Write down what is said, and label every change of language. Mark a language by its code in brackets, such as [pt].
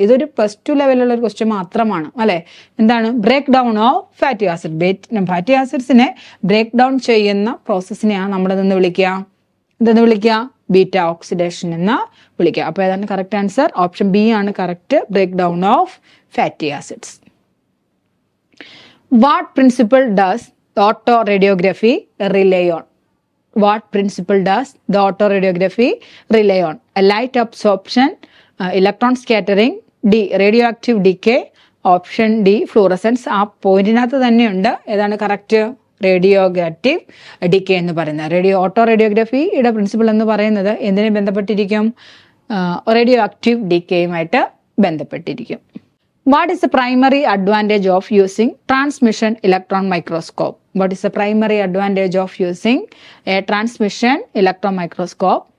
[ml] ഇതൊരു +2 ലെവലുള്ള ഒരു ക്വസ്റ്റ്യൻ മാത്രമാണ് അല്ലെ. എന്താണ് break down of fatty acid? Fatty ആസിഡ്സിനെ break down ചെയ്യുന്ന പ്രോസസ്സിനെയാണ് നമ്മളെന്ന് വിളിക്കുക ബീറ്റ ഓക്സിഡേഷൻ എന്ന് വിളിക്കുക. അപ്പോൾ ഏതാണ് കറക്റ്റ് ആൻസർ? [en] Option B ആണ് correct, break down of fatty acids. What principle does the autoradiography rely on? What principle does the autoradiography rely on? A light absorption, electron scattering, D radioactive decay, option D fluorescence. [ml] ആ പോയിന്റിനകത്ത് തന്നെയുണ്ട്. ഏതാണ് correct? റേഡിയോഗ്രാറ്റീവ് decay എന്ന് പറയുന്നത്. Auto റേഡിയോഗ്രഫിയുടെ principle എന്ന് പറയുന്നത് എന്തിനെ ബന്ധപ്പെട്ടിരിക്കും? Radio active ഡിക്കേയുമായിട്ട് ബന്ധപ്പെട്ടിരിക്കും. [en] What is the primary advantage of using transmission electron microscope? What is the primary advantage of using a transmission electron microscope?